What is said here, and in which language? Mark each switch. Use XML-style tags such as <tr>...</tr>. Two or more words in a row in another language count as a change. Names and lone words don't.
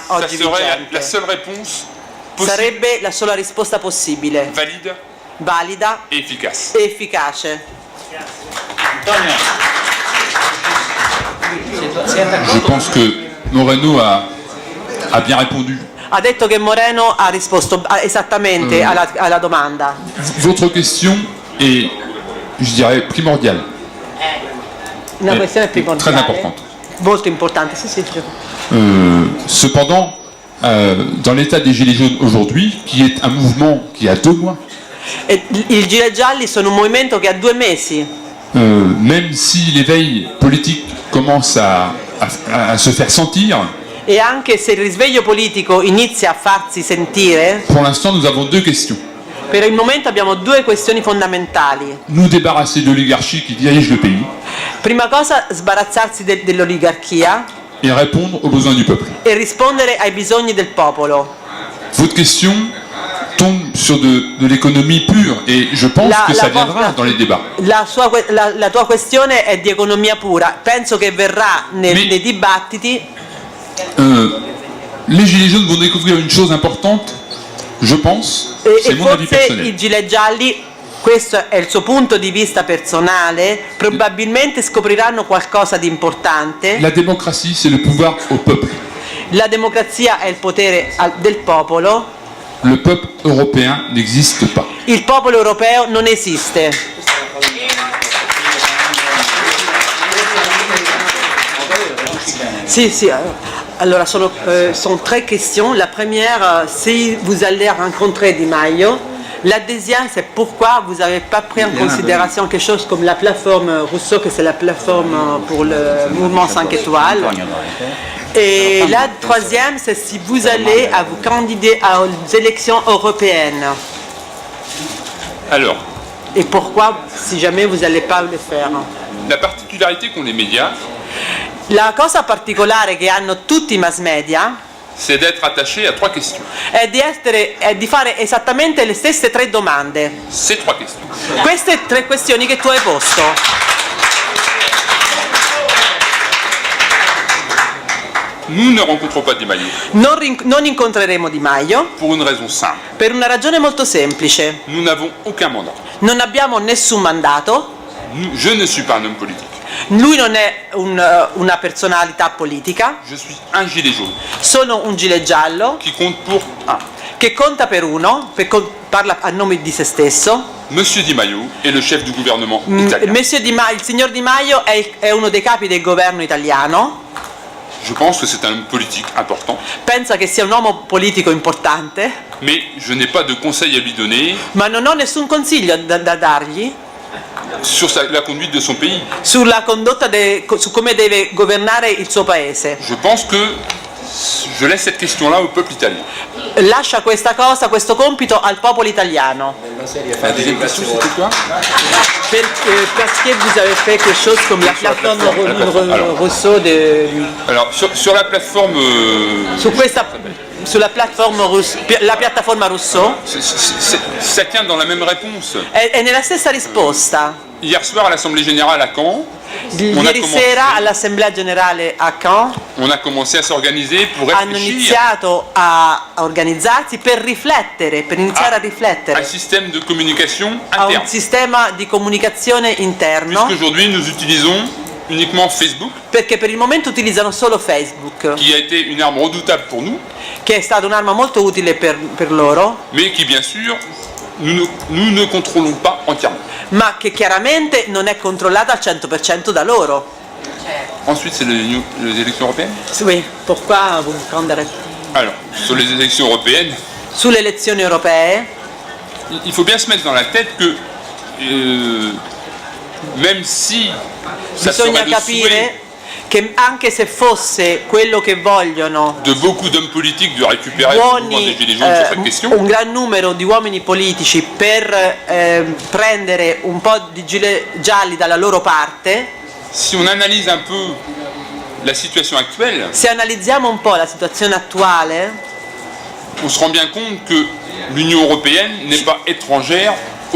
<fr>Ça</fr> <it>oggi</it> <fr>serait la</fr> <it>vigente.</it> <fr>seule réponse possible,</fr> <it>Sarebbe la sola risposta possibile,</it> <fr>valide</fr> <it>valida</it> <fr>et efficace.</fr> <it>e efficace.</it> <fr>Je pense que Moreno a bien répondu.</fr> <it>Ha detto che Moreno ha risposto esattamente alla domanda.</it> <fr>Votre question est, je dirais, primordiale.</fr> <it>Una questione</it> <fr>Très primordiale, importante.</fr> <it>molto importante. Sì, sì.</it> <fr>Cependant, dans l'état des Gilets jaunes aujourd'hui, qui est un mouvement qui a 2 mois,</fr> <it>E i gilet gialli sono un movimento che ha 2 mesi.</it> <fr>même si l'éveil politique commence à se faire sentir,</fr> <it>E anche se il risveglio politico inizia a farsi sentire,</it> <fr>pour l'instant nous avons 2 questions.</fr> <it>per il momento abbiamo 2 questioni fondamentali.</it> <fr>Nous débarrasser de l'oligarchie qui dirige le pays</fr> <it>Prima cosa, sbarazzarsi dell'oligarchia</it> <fr>et répondre aux besoins du peuple.</fr> <it>e rispondere ai bisogni del popolo.</it> <fr>Votre question tombe sur de l'économie pure et je pense que ça viendra dans les débats.</fr> <it>La tua questione è di economia pura. Penso che verrà nei dibattiti.</it> <fr>Les Gilets jaunes vont découvrir une chose importante, je pense, c'est</fr> <it>E</it> <fr>mon avis</fr> <it>forse</it> <fr>personnel.</fr> <it>i gilet gialli, questo è il suo punto di vista personale, probabilmente scopriranno qualcosa di importante.</it> <fr>La démocratie, c'est le pouvoir au peuple.</fr> <it>La democrazia è il potere del popolo.</it> <fr>Le peuple européen n'existe pas.</fr> <it>Il popolo europeo non esiste. Si, si.</it> <fr>Alors, sont 3 questions. La première, si vous allez rencontrer Di Maio. La deuxième, c'est pourquoi vous n'avez pas pris en considération quelque chose comme la plateforme Rousseau, que c'est la plateforme pour le mouvement 5 étoiles. Et la troisième, c'est si vous allez vous candidater aux élections européennes. Alors, Et pourquoi, si jamais vous n'allez pas le faire. la particularité qu'ont les médias,</fr> <it>La cosa particolare che hanno tutti i mass media</it> <fr>c'est d'être attaché à 3 questions.</fr> <it>è di fare esattamente le stesse 3 domande.</it> <fr>Ces 3 questions.</fr> <it>Queste 3 questioni che tu hai posto.</it> <fr>Nous ne rencontrons pas Di Maio</fr> <it>Non incontreremo Di Maio</it> <fr>pour une raison simple.</fr> <it>per una ragione molto semplice.</it> <fr>Nous n'avons aucun mandat.</fr> <it>Non abbiamo nessun mandato</it> <fr>Je ne suis pas un homme politique.</fr> <it>Lui non è una personalità politica,</it> <fr>Je suis un gilet jaune</fr> <it>sono un gilet giallo</it> <fr>qui compte pour un.</fr> <it>che conta per uno, parla a nome di se stesso.</it> <fr>Monsieur Di Maio est le chef du gouvernement italien.</fr> <it>Il signor Di Maio è uno dei capi del governo italiano.</it> <fr>Je pense que c'est un homme politique important,</fr> <it>Pensa che sia un uomo politico importante,</it> <fr>mais je n'ai pas de conseil à lui donner</fr> <it>ma non ho nessun consiglio da dargli</it> <fr>sur la conduite de son pays.</fr> <it>sulla condotta, su come deve governare il suo paese.</it> <fr>Je pense que je laisse cette question-là au peuple italien.</fr> <it>Lascia questa cosa, questo compito al popolo italiano.</it> <fr>La deuxième question, c'était quoi? Parce que vous avez fait quelque chose comme la plateforme Rousseau Alors, sur la plateforme...</fr> <it>sulla la piattaforma Rousseau</it> <fr>ça tient dans la même réponse.</fr> <it>è nella stessa risposta.</it> <fr>Hier soir à l'Assemblée Générale à Caen,</fr> <it>Ieri sera all'Assemblea Generale a Caen</it> <fr>on a commencé à s'organiser pour</fr> <it>hanno</it> <fr>réfléchir</fr> <it>iniziato a organizzarsi per riflettere, per iniziare a</it> <fr>un</fr> <it>riflettere</it> <fr>système de communication</fr> <it>a un</it> <fr>interne.</fr> <it>sistema di comunicazione interno,</it> <fr>Puisqu'aujourd'hui nous utilisons uniquement Facebook,</fr> <it>perché per il momento utilizzano solo Facebook,</it> <fr>qui a été une arme redoutable pour nous,</fr> <it>che è stata un'arma molto utile per loro,</it> <fr>mais qui bien sûr nous ne contrôlons pas entièrement.</fr> <it>ma che chiaramente non è controllata al 100% da loro.</it> <fr>Ensuite, c'est les élections européennes. Oui, pourquoi vous prendere Alors, sur les élections européennes,</fr> <it>sulle elezioni europee?</it> <fr>il faut bien se mettre dans la tête que même si ça</fr> <it>Bisogna</it> <fr>serait le souhait</fr> <it>capire che anche se fosse quello che vogliono</it> <fr>de beaucoup d'hommes politiques de récupérer le mouvement des Gilets jaunes sur cette question,</fr> <it>un gran numero di uomini politici per prendere un po' di gilet gialli dalla loro parte,</it> <fr>si on analyse un peu la situation actuelle,</fr> <it>se analizziamo un po' la situazione attuale,</it> <fr>on se rend bien compte que l'Union européenne n'est pas étrangère aux</fr>